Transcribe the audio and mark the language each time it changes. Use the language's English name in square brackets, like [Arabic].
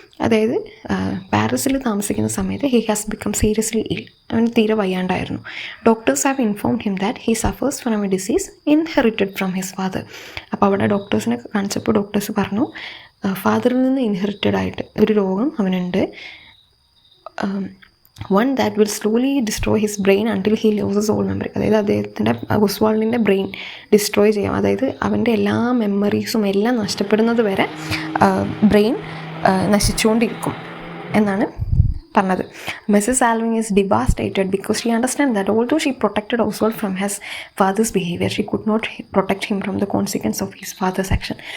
[Malayalam] അതായത് പാരീസിൽ താമസിക്കുന്ന സമയത്ത് [English] He has become seriously ill. [Malayalam] അവന് തീരെ വയ്യാണ്ടായിരുന്നു. [English] Doctors have informed him that he suffers from a disease inherited from his father. [Malayalam] അപ്പോൾ അവിടെ ഡോക്ടേഴ്സിനെ കാണിച്ചപ്പോൾ ഡോക്ടേഴ്സ് പറഞ്ഞു ഫാദറിൽ നിന്ന് ഇൻഹെറിറ്റഡ് ആയിട്ട് ഒരു രോഗം അവനുണ്ട്. [English] one that will slowly destroy his brain until he loses all memory. [Malayalam] അതായത് അദ്ദേഹത്തിൻ്റെ ഓസ്വാൾഡിൻ്റെ ബ്രെയിൻ ഡിസ്ട്രോയ് ചെയ്യാം. അതായത് അവൻ്റെ എല്ലാ മെമ്മറീസും എല്ലാം നഷ്ടപ്പെടുന്നത് വരെ ബ്രെയിൻ നശിച്ചുകൊണ്ടിരിക്കും എന്നാണ് പറഞ്ഞത്. [English] Mrs Alvin is devastated because she understand that although she protected Oswald from his father's behaviour she could not protect him from the consequence of his father's action.